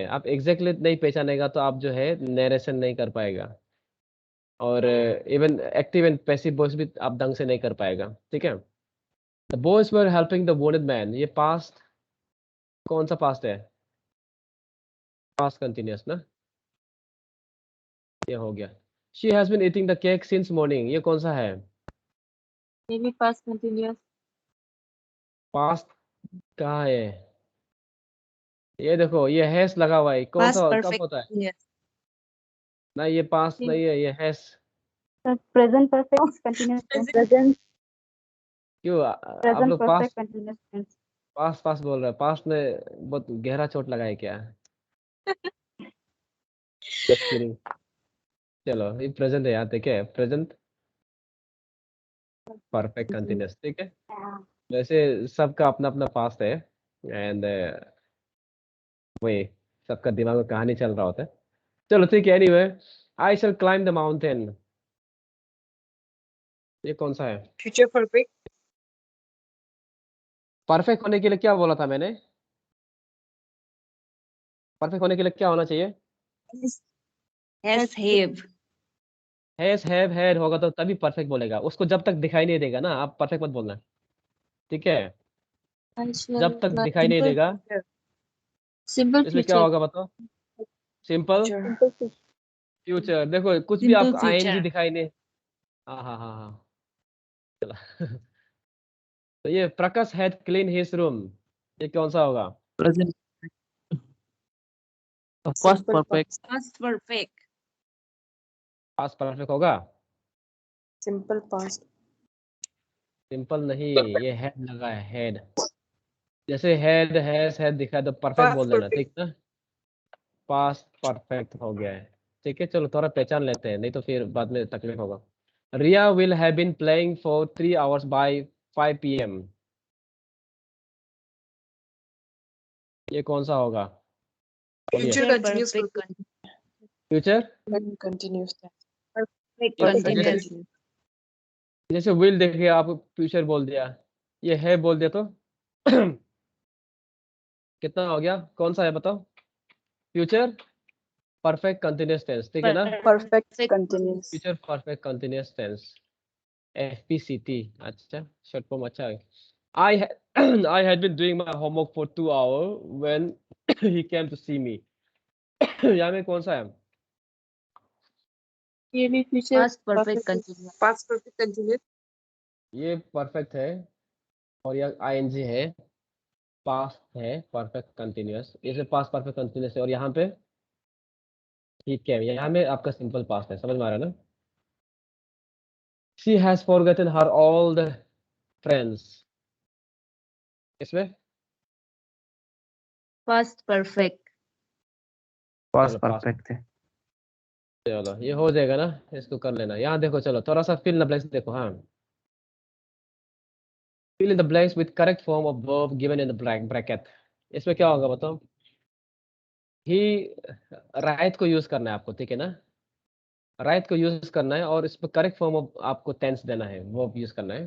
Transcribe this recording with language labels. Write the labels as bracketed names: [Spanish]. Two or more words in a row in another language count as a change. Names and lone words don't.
[Hindi] आप एग्जैक्टली नहीं पहचानेगा तो आप जो है नरेशन नहीं कर पाएगा, और इवन [English] active and passive voice [Hindi] भी आप ढंग से नहीं कर पाएगा, ठीक है? [English] the boys were helping the wounded man, [Hindi] ये पास्ट, कौन सा पास्ट है? [English] past continuous [Hindi] ना, ये हो गया। [English] she has been eating the cake since morning, [Hindi] ये कौन सा है? [English] Maybe past continuous. [Hindi] पास्ट कहाँ है? ये देखो, ये हैस लगा हुआ है, कौन [English] Past [Hindi] सा कब [English] perfect [Hindi] होता है? [English] continuous. [Hindi] ना, ये पास्ट नहीं है, ये हैस। [English] Present perfect continuous tense. Present [Hindi] क्यों आप [English] present [Hindi] लोग [English] perfect [Hindi] पास्ट [English] continuous tense. [Hindi] पास्ट पास्ट बोल रहे हैं? पास्ट में बहुत गहरा चोट लगा है क्या? [English] just kidding. [Hindi] चलो, ये प्रेजेंट है, यहाँ देखिए, [English] present perfect continuous, [Hindi] ठीक है? वैसे सबका अपना अपना पास्ट है, एंड वही सबका दिमाग में कहानी चल रहा होता है। चलो ठीक है, एनीवे, [English] I shall climb the mountain, [Hindi] ये कौन सा है? [English] Future perfect. [Hindi] परफेक्ट होने के लिए क्या बोला था मैंने? परफेक्ट होने के लिए क्या होना चाहिए? [English] Has have. has, have, had [Hindi] होगा तो तभी परफेक्ट बोलेगा। उसको जब तक दिखाई नहीं देगा ना, आप परफेक्ट मत बोलना, ठीक है? [English] I shall [Hindi] जब तक [English] climb [Hindi] दिखाई नहीं [English] Simple [Hindi] देगा, [English] future. simple [Hindi] इसमें क्या [English] future. [Hindi] होगा बताओ? सिंपल [English] Future. [Hindi] फ्यूचर। देखो, कुछ भी [English] Simple [Hindi] आपको आईएनजी [English] future. [Hindi] दिखाई नहीं। हाँ हाँ हाँ हाँ, चलो। तो ये प्रकाश [English] had clean his room, [Hindi] ये कौन सा होगा? [English] Present. Past Simple perfect. Past perfect. past perfect [Hindi] होगा? [English] Simple past. [Hindi] सिंपल नहीं, ये हेड लगा है, हेड। जैसे [English] head, has, had [Hindi] दिखा तो परफेक्ट [English] Past [Hindi] बोल देना, [English] perfect. [Hindi] ठीक ना? [English] past perfect [Hindi] हो गया है, ठीक है? चलो, थोड़ा पहचान लेते हैं, नहीं तो फिर बाद में तकलीफ होगा। [English] Riya will have been playing for 3 hours by 5 PM, [Hindi] ये कौन सा होगा? बोलिए [English] Future continuous perfect फ्यूचर continuous tense. perfect [Hindi] जैसे [English] continuous [Hindi] जैसे विल देखिए आप फ्यूचर बोल दिया, ये है बोल दिया तो कितना हो गया, कौन सा है बताओ, [English] future perfect continuous tense, [Hindi] ठीक है ना, [English] Perfect continuous. future perfect continuous tense, FPCT। [Hindi] अच्छा, [English] short form [Hindi] अच्छा है। [English] I I had been doing my homework for 2 hours when he came to see me। [Hindi] यहाँ में कौन सा है, ये भी future [English] past perfect continuous past perfect continuous. [Hindi] ये परफेक्ट है और ये ING है, पास्ट है [English] perfect continuous, [Hindi] इसे [English] past perfect continuous [Hindi] है, और यहाँ पे ठीक है, यहाँ में आपका [English] simple past [Hindi] है, समझ में आ रहा है ना। [English] She has forgotten her old friends, [Hindi] इसमें [English] past perfect [Hindi] पास चलो पास्ट, परफेक्ट है। चलो ये हो जाएगा ना, इसको कर लेना। यहाँ देखो, चलो थोड़ा सा [English] fill in the blanks [Hindi] देखो, हाँ [English] fill in the blanks with correct form of verb given in the bracket. [Hindi] इसमें क्या होगा बताओ, [English] he write [Hindi] को यूज करना है आपको, ठीक है ना, राइट को यूज करना है और इस पर [English] correct form of [Hindi] आपको टेंस देना है, वर्ब यूज करना है।